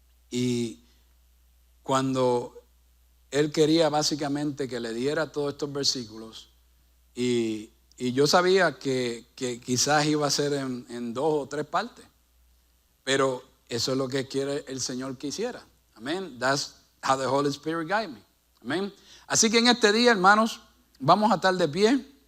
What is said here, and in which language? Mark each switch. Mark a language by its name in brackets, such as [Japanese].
[Spanish] Y cuando Él quería básicamente que le diera todos estos versículos, y yo sabía que quizás iba a ser en 2 o 3 partes, pero eso es lo que quiere el Señor que hiciera. Amén. [English] That's how the Holy Spirit guide me. [Spanish] Amén. Así que en este día, hermanos, vamos a estar de pie.